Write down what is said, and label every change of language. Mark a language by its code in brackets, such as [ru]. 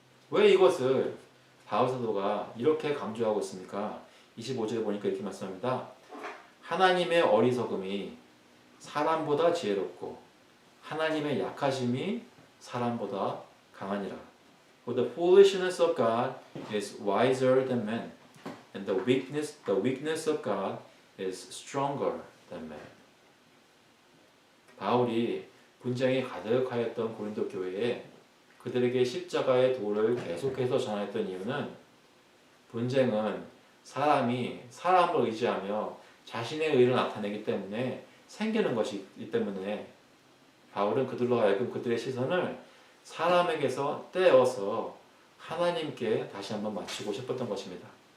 [ko] 왜 이것을 바울 사도가 이렇게 강조하고 있습니까? 25절에 보니까 이렇게 말씀합니다. 하나님의 어리석음이 사람보다 지혜롭고 하나님의 약하심이 사람보다 강하니라. [en] For the foolishness of God is wiser than man, and the weakness of God is stronger than man. [ko] 바울이 분쟁이 가득하였던 고린도 교회에 그들에게 십자가의 도를 계속해서 전했던 이유는, 분쟁은 사람이 사람을 의지하며 자신의 의를 나타내기 때문에 생기는 것이기 때문에 바울은 그들로 하여금 그들의 시선을 사람에게서 떼어서 하나님께 다시 한번 맞추고 싶었던 것입니다.